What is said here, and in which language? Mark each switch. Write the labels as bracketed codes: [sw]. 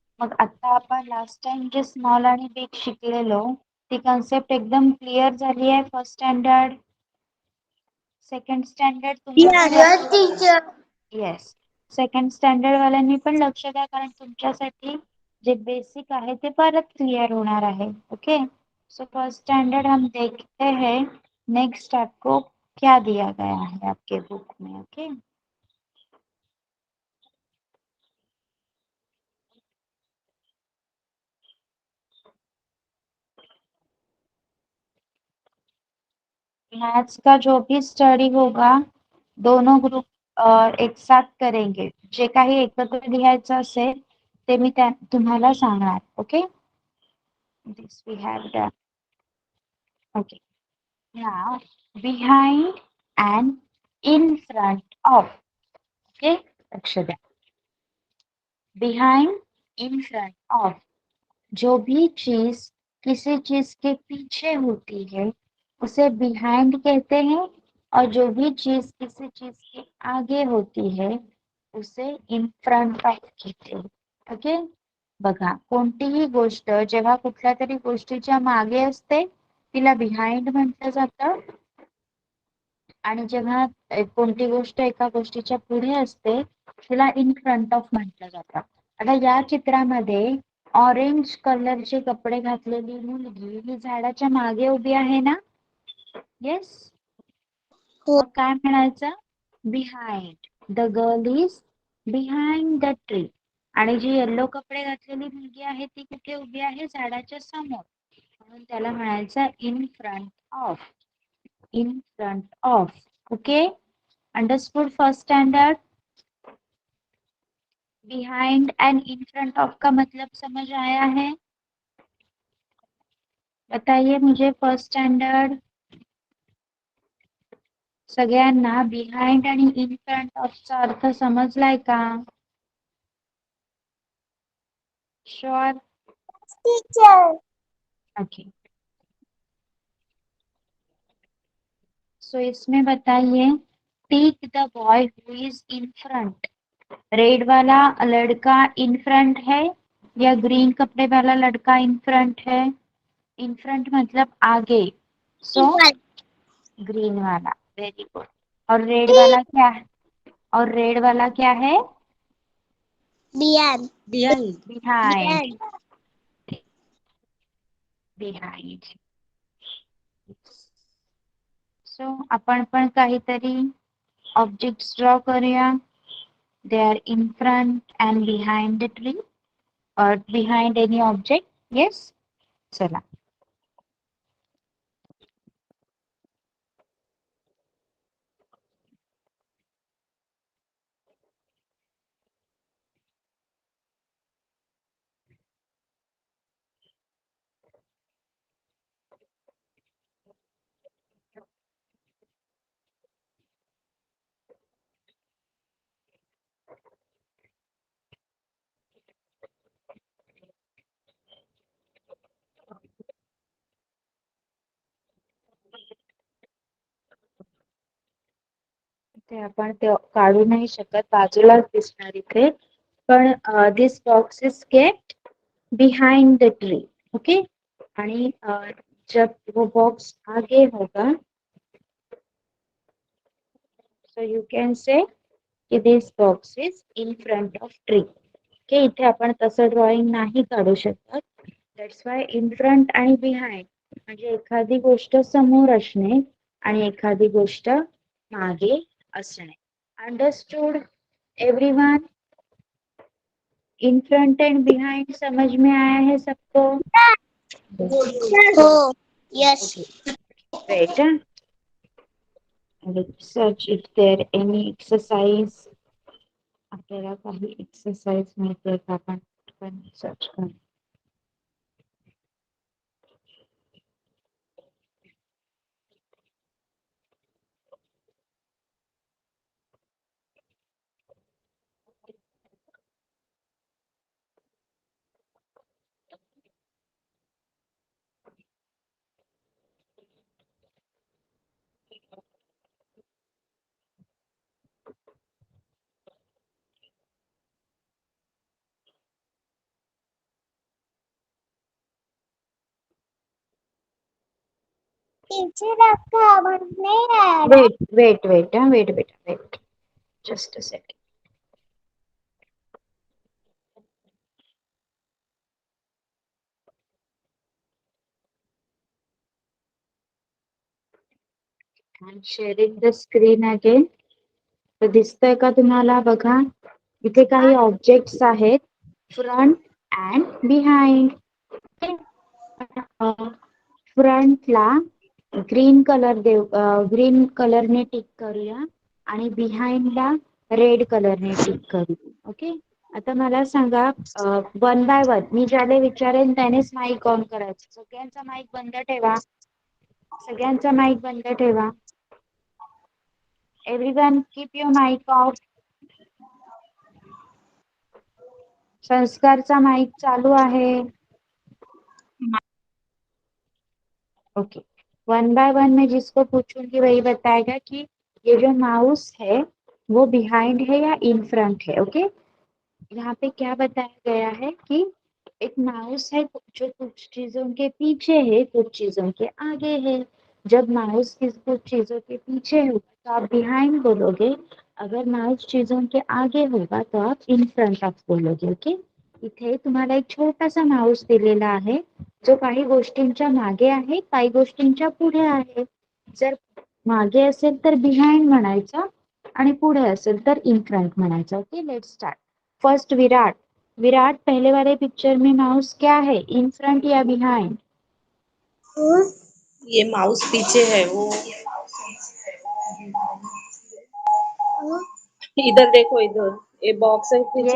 [mr] मग आता आपण लास्ट टाइम जे स्मॉल आणि बिग शिकलेलो ती कन्सेप्ट एकदम क्लिअर झाली आहे फर्स्ट स्टँडर्ड, सेकंड स्टँडर्ड तुम्ही पण [en] Yes, teacher. [mr] Yes, second standard वाल्यांनी पण लक्ष द्या, कारण तुमच्यासाठी जे बेसिक आहे ते परत क्लियर होणार आहे. [en] Okay. [hi] सो फर्स्ट स्टैंडर्ड हम देखते हैं. नेक्स्ट आपको क्या दिया गया है आपके बुक में? ओके. मैथ्स का जो भी स्टडी होगा दोनों ग्रुप एक साथ करेंगे. [mr] जे काही एकत्र लिहायचं असेल ते मी तुम्हाला सांगणार. [en] Okay. This we have done. Okay. Now, behind and in front of. [mr] Okay, लक्ष द्या. [en] Behind, in front of. [hi] जो भी चीज किसी चीज के पीछे होती है उसे behind कहते हैं, और जो भी चीज किसी चीज के आगे होती है उसे in front of कहते हैं. ओके. [mr] बघा, कोणतीही गोष्ट जेव्हा कुठल्या तरी गोष्टीच्या मागे असते तिला बिहाइंड म्हटलं जातं, आणि जेव्हा कोणती गोष्ट एका गोष्टीच्या पुढे असते तिला इन फ्रंट ऑफ म्हटलं जातं. आता या चित्रामध्ये ऑरेंज कलरचे कपडे घातलेली मुलगी ही झाडाच्या मागे उभी आहे ना? येस. मग काय म्हणायचं? Behind. [en] The girl is behind the tree. [mr] आणि जी येल्लो कपडे घातलेली मुलगी आहे ती कुठे उभी आहे? झाडाच्या समोर. म्हणून त्याला म्हणायचं in front of. [en] In front of. Okay. Understood first standard? [hi] Behind and in front of का मतलब समझ आया है? बताइए मुझे [mr] फर्स्ट स्टैंडर्ड सगळ्यांना बिहाइंड आणि इन फ्रंट ऑफचा अर्थ समजलाय का? [en] Sure? Teacher. Okay. So [hi] इसमें बताइए, [en] Take the boy who is in front. [hi] Red वाला लड़का इन फ्रंट है या ग्रीन कपड़े वाला लड़का इन फ्रंट है? इन फ्रंट मतलब आगे. सो ग्रीन वाला. Very good. और रेड वाला क्या है? और रेड वाला क्या है? [en] Behind. Behind. Behind. Behind. [mr] So आपण पण काहीतरी ऑब्जेक्ट्स ड्रॉ करूया. [en] They are in front and behind the tree और behind any object. [mr] येस. चला. ते आपण ते काढू नाही शकत, बाजूलाच दिसणार इथे. [en] पण this box is kept behind the tree. Okay. आणि [hi] जब वो बॉक्स आगे होगा [en] So you can say की this box is in front of tree. Okay. [mr] इथे आपण तसं ड्रॉइंग नाही काढू शकत. [en] that's why [mr] इन फ्रंट आणि बिहाइंड म्हणजे एखादी गोष्ट समोर असणे आणि एखादी गोष्ट मागे असणे. [en] Understood everyone? [hi] In front end behind समझ में आया है सबको? [en] Oh, yes. Great. Let's search if there any exercise. [mr] आपल्याला काही एक्सरसाइज मिळते का? आपण सर्च करू. [hi] पीछे रखा बंद नहीं आ रहा। [en] Wait बेटा wait, just a second. I'm sharing the screen again. [mr] तर दिसतंय का तुम्हाला? बघा, इथे काही ऑब्जेक्ट्स आहेत, front and behind. फ्रंटला green कलरने tick करूया आणि बिहाइंडला रेड कलरने टिक करूया. ओके, आता मला सांगा, वन बाय वन मी ज्याला विचारेन त्यानेच माईक ऑन करायचं. सगळ्यांचा माईक बंद ठेवा. सगळ्यांचा माईक बंद ठेवा. [en] Everyone keep your mic off. [mr] संस्कारचा mic चालू आहे. [hi] ओके, वन बाय वन मैं जिसको पूछूंगी वही बताएगा कि ये जो माउस है वो बिहाइंड है या इन फ्रंट है. ओके, यहाँ पे क्या बताया गया है कि एक माउस है जो कुछ चीजों के पीछे है, कुछ चीजों के आगे है. जब माउस कुछ चीजों के पीछे होगा तो आप बिहाइंड बोलोगे. अगर माउस चीजों के आगे होगा तो आप इन फ्रंट ऑफ बोलोगे. [mr] ओके, इथे तुम्हाला एक छोटासा माउस दिलेला आहे जो काही गोष्टींच्या मागे आहे, काही गोष्टींच्या पुढे आहे. जर मागे असेल तर बिहाइंड म्हणायचं आणि पुढे असेल तर इन फ्रंट म्हणायचं. [en] Okay, let's start. First Virat. [hi] Virat, पहले वाले पिक्चर में माउस क्या है, इन फ्रंट या बिहाइंड? ये माउस पीछे है वो। इधर देखो, इधर ये बॉक्स है पीछे